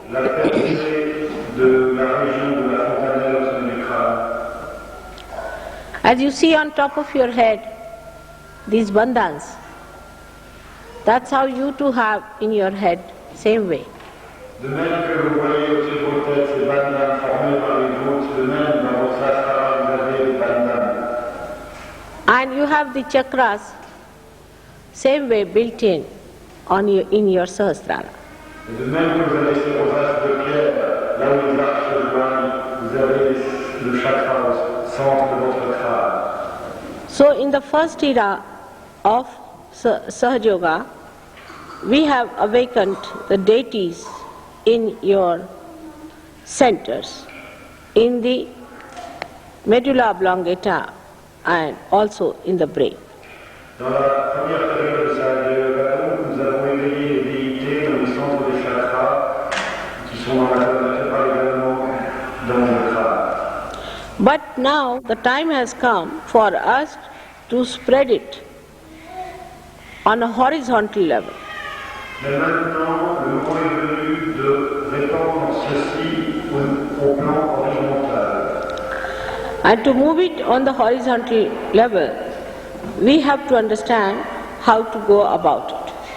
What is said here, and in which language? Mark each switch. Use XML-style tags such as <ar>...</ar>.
<fr>La percée de la région de la fontanelle au sommet du crâne.</fr> <en>As you see on top of your head, these bandhans, that's how you too have in your head, same way.</en> <fr>De même que vous voyez au-dessus de vos têtes ces bandhanes formés par les voûtes, de même dans votre sahasrara vous avez des bandhanes.</fr> <en>And you have the chakras, same way built in your Sahasrara.</en> <fr>Et de même que vous avez ces rosaces de pierre, là où les arcs se joignent, vous avez le chakra au centre de votre crâne.</fr> <en>So in the first era of Sahaja Yoga, we have awakened the deities in your centers, in the medulla oblongata and also in the brain.</en> <fr>Dans la première période de Sahasrara Yoga, nous avons éveillé les déités dans le centre des chakras, qui sont dans la également dans le crâne.</fr> <en>But now the time has come for us to spread it on a horizontal level.</en> <fr>Mais maintenant, le moment est venu de répandre ceci au plan horizontal.</fr> <en>And to move it on the horizontal level, we have to understand how to go about it.</en>